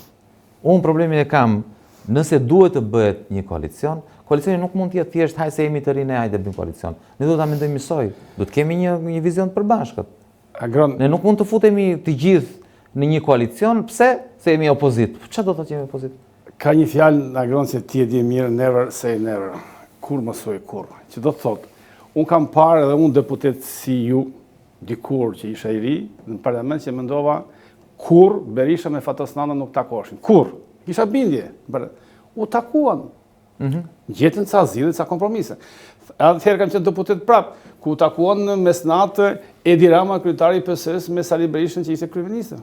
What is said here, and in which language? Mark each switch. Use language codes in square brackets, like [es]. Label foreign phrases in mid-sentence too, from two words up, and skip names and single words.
[sq] Unë problemin e kam nëse duhet të bëhet një koalicion, koalicioni nuk mund të jetë thjesht hajde se jemi të rinë hajde bëjmë koalicion. Ne duhet ta mendojmë njësoj, duhet kemi një vizion të përbashkët. Ne nuk mund të futemi të gjithë në një koalicion, pse? Se jemi opozit. Çfarë do të thotë jemi opozit? Ka një fjalë Agron se ti e di mirë, [en] never say never. [sq] Kur mos thuaj kur. Që do të thotë, unë kam parë edhe unë deputet si ju, dikur që isha i ri, në parlament që mendova kur Berisha me Fatosnana nuk takoshin. Kur? Isha bindje. U takuan. Gjetën ca zgjidhje, ca kompromise. Atëherë kam qenë deputet prap, ku takuan në mesnatë Edi Rama, kryetari i PS-s, me Sali Berishën që ishte kryeminist.